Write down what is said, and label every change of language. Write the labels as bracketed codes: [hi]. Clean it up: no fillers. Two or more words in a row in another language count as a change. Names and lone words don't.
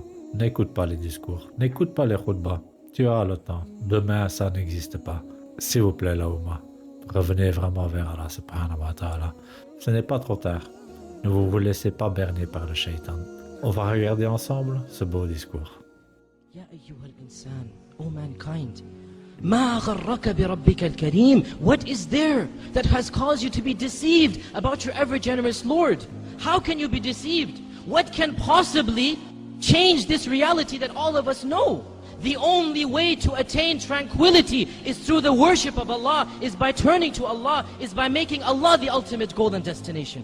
[fr] N'écoute pas les discours. N'écoute pas les khutbahs. Tu as le temps. Demain, ça n'existe pas. S'il vous plaît, la Ummah, revenez vraiment vers [ar] الله سبحانه وتعالى. [fr] Ce n'est pas trop tard. Ne vous laissez pas berner par le shaitan. On va regarder ensemble ce beau discours. [ar] يا أيها الإنسان, [en] O mankind, [ar] ما غرك بربك الكريم. [en] What is there that has caused you to be deceived about your ever-generous Lord? How can you be deceived? What can possibly change this reality that all of us know? The only way to attain tranquility is through the worship of Allah, is by turning to Allah, is by making Allah the ultimate goal and destination.